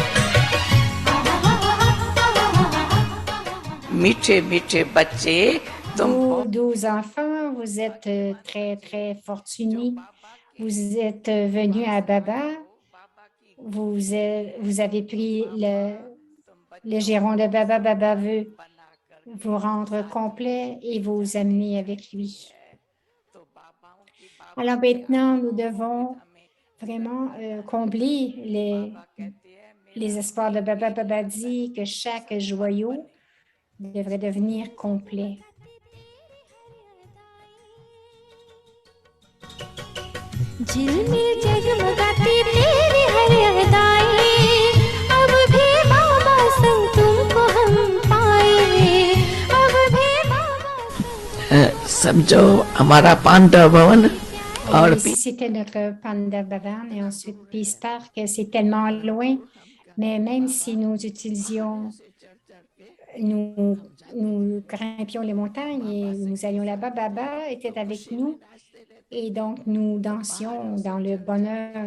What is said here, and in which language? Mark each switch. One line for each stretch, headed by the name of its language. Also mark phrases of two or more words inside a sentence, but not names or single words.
Hindi: मीठे मीठे बच्चे
French: Vous, 12 enfants, vous êtes très, très fortunés. Vous êtes venus à Baba. Vous avez pris le giron de Baba. Baba veut vous rendre complet et vous amener avec lui. Alors maintenant, nous devons vraiment combler les espoirs de Baba. Baba dit que chaque joyau devrait devenir complet.
Hindi: झिलमिल जगमगाती तेरी हर अदाएं अब भी बाबा संग तुमको हम पाए अब भी बाबा समझो हमारा पांडव भवन और
French: Ici, c'était notre Panda Bhavan et ensuite Peace Park. C'est tellement loin, mais même si nous nous grimpions les montagnes et nous allions là-bas, Baba était avec nous et donc nous dansions dans le bonheur.